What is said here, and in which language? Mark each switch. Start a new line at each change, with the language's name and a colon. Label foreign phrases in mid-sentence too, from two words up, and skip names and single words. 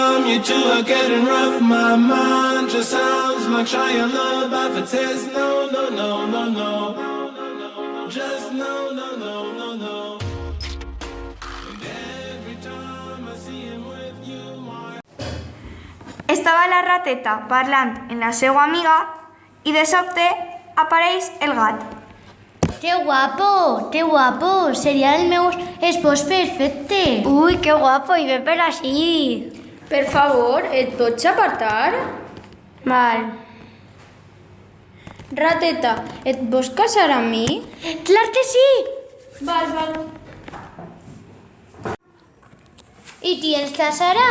English: you two are getting rough. My mind just sounds like Shia LaBeouf. It says no, no, no, no, no. Just no, no, no, no, no. And every time I see him with you, my...
Catalan: Estava la rateta parlant amb la seva amiga i de sobte apareix el gat. ¡Qué guapo! Sería el meu espòs perfecte. Ui, que guapo, i ve per així. Per favor, et pots apartar? Val. Rateta, et vols casar amb mi? Clar que sí! Val. I qui ens casarà?